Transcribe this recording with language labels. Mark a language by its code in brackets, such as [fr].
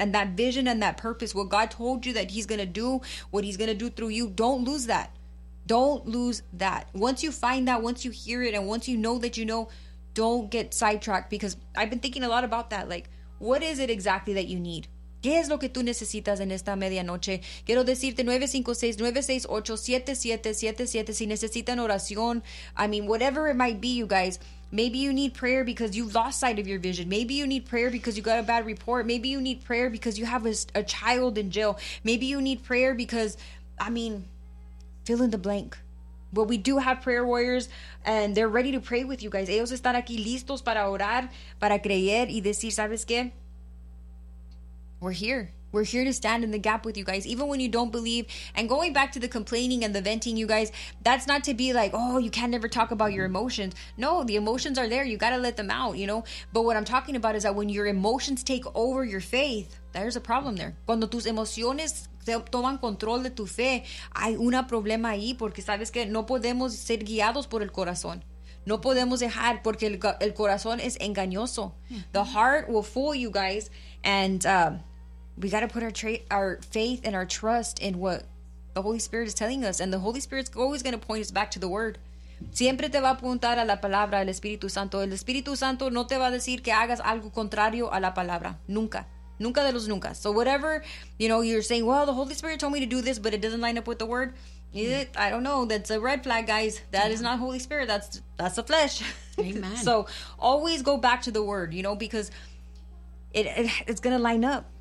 [en] And that vision and that purpose, what God told you that he's going to do, what he's going to do through you, don't lose that. Don't lose that. Once you find that, once you hear it, and once you know that you know, don't get sidetracked. Because I've been thinking a lot about that. Like, what is it exactly that you need? [es] ¿Qué es lo que tú necesitas en esta medianoche? Quiero decirte 956-968-7777. Si necesitan oración, [en] I mean, whatever it might be, you guys. Maybe you need prayer because you've lost sight of your vision. Maybe you need prayer because you got a bad report. Maybe you need prayer because you have a child in jail. Maybe you need prayer because, I mean, fill in the blank. But we do have prayer warriors, and they're ready to pray with you guys. [es] Ellos están aquí listos para orar, para creer y decir, ¿sabes qué? [en] We're here. We're here to stand in the gap with you guys, even when you don't believe. And going back to the complaining and the venting, you guys, that's not to be like, oh, you can't never talk about your emotions. No, the emotions are there. You got to let them out, you know? But what I'm talking about is that when your emotions take over your faith, there's a problem there. [es] Cuando tus emociones toman control de tu fe, hay un problema ahí, porque sabes que no podemos ser guiados por el corazón. No podemos dejar, porque el corazón es engañoso. [en] The heart will fool you guys. And we got to put our faith and our trust in what the Holy Spirit is telling us. And the Holy Spirit's always going to point us back to the Word. [es] Siempre te va a apuntar a la palabra, el Espíritu Santo. El Espíritu Santo no te va a decir que hagas algo contrario a la palabra. Nunca. Nunca de los nunca. [en] So whatever, you know, you're saying, well, the Holy Spirit told me to do this, but it doesn't line up with the Word. Is it? I don't know. That's a red flag, guys. That is not Holy Spirit. That's the flesh. Amen. So always go back to the Word, you know, because it's going to line up.